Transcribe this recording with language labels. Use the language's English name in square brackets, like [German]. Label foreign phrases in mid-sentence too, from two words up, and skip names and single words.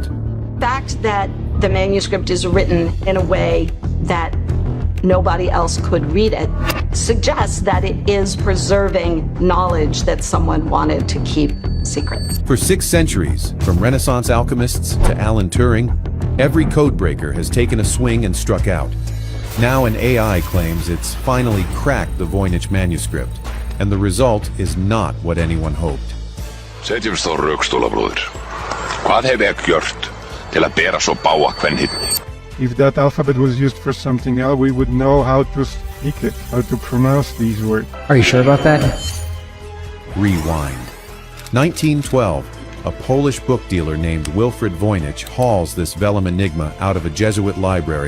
[English] The fact that the manuscript is written in a way that nobody else could read it suggests that it is preserving knowledge that someone wanted to keep secret. For 6 centuries, from Renaissance alchemists to Alan Turing, every codebreaker has taken a swing and struck out. Now an AI claims it's finally cracked the Voynich manuscript, and the result is not what anyone hoped. [Icelandic] Setjumst á rökstola, bróðir. Hvað hef ég gjört til að bera svo bága kvenhyrni? [English] If that alphabet was used for something else, we would know how to speak it, how to pronounce these words. Are you sure about that? Rewind. 1912, a Polish book dealer named Wilfred Voynich hauls this vellum enigma out of a Jesuit library.